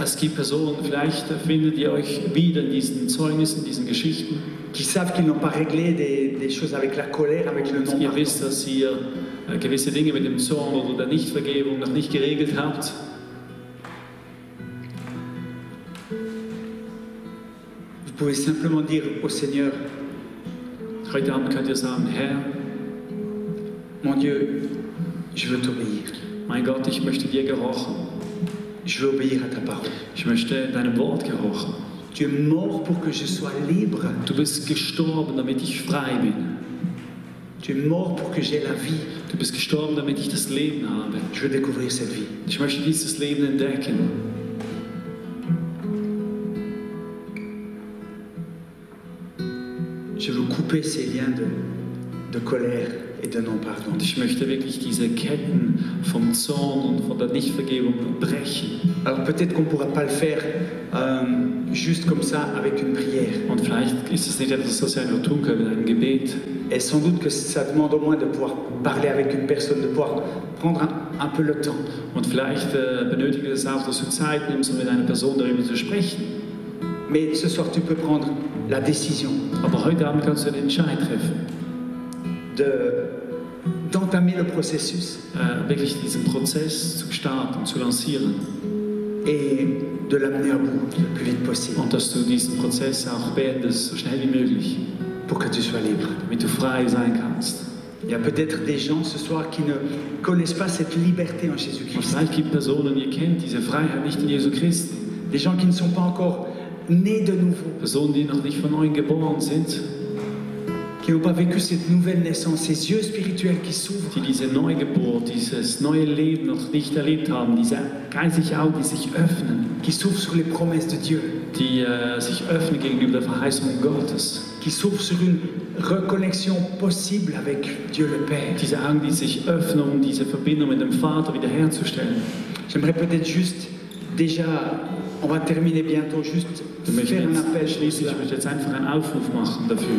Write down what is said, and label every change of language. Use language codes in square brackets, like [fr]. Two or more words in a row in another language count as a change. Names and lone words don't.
[de] Es gibt Personen, vielleicht findet ihr euch wieder in diesen Zeugnissen, in diesen Geschichten. [fr] qui savent qu'ils n'ont pas réglé des choses avec la colère, avec le [de] Ihr [fr] non-pardon. [de] wisst, dass ihr gewisse Dinge mit dem Zorn oder der Nichtvergebung noch nicht geregelt habt. [fr] Vous pouvez simplement dire au Seigneur, [de] Heute Abend könnt ihr sagen, Herr, [fr] mon Dieu, je veux t'obéir. [de] mein Gott, ich möchte dir gehorchen. [fr] Je veux obéir à ta parole. [de] Ich möchte deinem Wort gehorchen. [fr] Tu es mort pour que je sois libre. [de] Du bist gestorben, damit ich frei bin. [fr] Tu es mort pour que j'aie la vie. [de] Du bist gestorben, damit ich das Leben habe. [fr] Je veux découvrir cette vie. [de] Ich möchte dieses Leben entdecken. [fr] Je veux couper ces liens de colère et de non-pardon. [de] Und ich möchte wirklich diese Ketten vom Zorn und von der Nichtvergebung brechen. [fr] Alors peut-être qu'on ne pourra pas le faire juste comme ça avec une prière. [de] Und vielleicht ist es nicht etwas, was wir einfach tun können mit einem Gebet. [fr] Et sans doute que ça demande au moins de pouvoir parler avec une personne, de pouvoir prendre un peu le temps. [de] Und vielleicht benötigt es auch, dass du Zeit nimmst, um mit einer Person darüber zu sprechen. [fr] Mais ce soir, tu peux prendre la décision [de] Aber heute Abend kannst du den Entscheid treffen, [fr] d'entamer le processus [de] wirklich diesen Prozess zu starten, zu lancieren. [fr] et de l'amener à bout le plus vite possible [de] Und dass du diesen Prozess auch beendest, so schnell wie möglich, [fr] pour que tu sois libre. [de] damit du frei sein kannst. [fr] Il y a peut-être des gens ce soir qui ne connaissent pas cette liberté en [de] Und [fr] Jésus-Christ. [de] vielleicht gibt es Personen, ihr kennt diese Freiheit nicht in Jesu Christi. [fr] Des gens qui ne sont pas encore nés de nouveau, [de] Personen, die noch nicht von neuem geboren sind, [fr] qui n'ont pas vécu cette nouvelle naissance, ces yeux spirituels qui s'ouvrent, [de] die diese Neugeburt, dieses neue Leben noch nicht erlebt haben, diese geistlichen Augen, die sich öffnen, [fr] qui s'ouvrent sur les promesses de Dieu, [de] die sich öffnen gegenüber der Verheißung Gottes. [fr] qui s'ouvrent sur une reconnexion possible avec Dieu le Père. [de] Diese Augen, die sich öffnen, um diese Verbindung mit dem Vater wiederherzustellen. [fr] J'aimerais peut-être juste, déjà, on va terminer bientôt, juste [de] Ich möchte [fr] faire un appel. [de] jetzt, schließlich, ich möchte jetzt einfach einen Aufruf machen dafür.